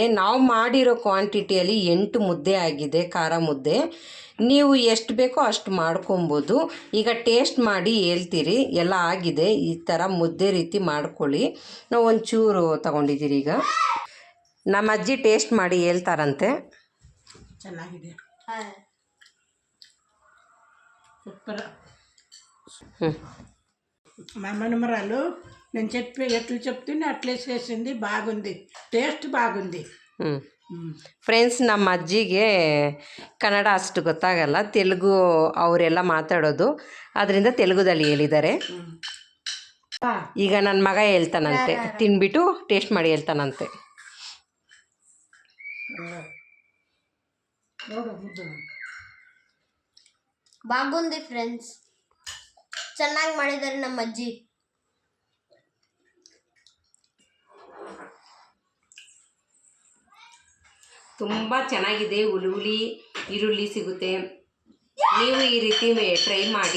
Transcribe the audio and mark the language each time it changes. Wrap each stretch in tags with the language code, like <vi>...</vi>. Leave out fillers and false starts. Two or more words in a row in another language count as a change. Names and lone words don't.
<kn>ನಾವು ಮಾಡಿರೋ ಕ್ವಾಂಟಿಟಿಯಲ್ಲಿ 8 ಮುದ್ದೆ ಆಗಿದೆ, ಖಾರ ಮುದ್ದೆ. ನೀವು ಎಷ್ಟು ಬೇಕೋ ಅಷ್ಟು ಮಾಡ್ಕೊಬೋದು. ಈಗ ಟೇಸ್ಟ್ ಮಾಡಿ ಹೇಳ್ತೀರಿ. ಎಲ್ಲ ಆಗಿದೆ. ಈ ಥರ ಮುದ್ದೆ ರೀತಿ ಮಾಡ್ಕೊಳ್ಳಿ. ನಾವು ಒಂಚೂರು ತಗೊಂಡಿದ್ದೀರಿ. ಈಗ ನಮ್ಮ ಅಜ್ಜಿ ಟೇಸ್ಟ್ ಮಾಡಿ ಹೇಳ್ತಾರಂತೆ. ಚೆನ್ನಾಗಿದೆ,</kn> <te>సూపర్. మా మనమరాలు నేను ఎట్లా చెప్తుంటే అట్లే చేసింది, బాగుంది, టేస్ట్ బాగుంది.</te> <kn>ಫ್ರೆಂಡ್ಸ್, ನಮ್ಮ ಅಜ್ಜಿಗೆ ಕನ್ನಡ ಅಷ್ಟು ಗೊತ್ತಾಗಲ್ಲ, ತೆಲುಗು ಅವರೆಲ್ಲ ಮಾತಾಡೋದು. ಅದರಿಂದ ತೆಲುಗುದಲ್ಲಿ ಹೇಳಿದ್ದಾರೆ. ಈಗ ನನ್ನ ಮಗ ಹೇಳ್ತಾನಂತೆ, ತಿನ್ಬಿಟ್ಟು ಟೇಸ್ಟ್ ಮಾಡಿ ಹೇಳ್ತಾನಂತೆ.</kn> <te>బాగుంది ఫ్రెండ్స్,</te> <kn>ಚೆನ್ನಾಗಿ ಮಾಡಿದ್ದಾರೆ ನಮ್ಮ ಅಜ್ಜಿ. ತುಂಬ ಚೆನ್ನಾಗಿದೆ. ಹುಳಿ ಈರುಳ್ಳಿ ಸಿಗುತ್ತೆ. ನೀವು ಈ ರೀತಿ ಟ್ರೈ ಮಾಡಿ.</kn>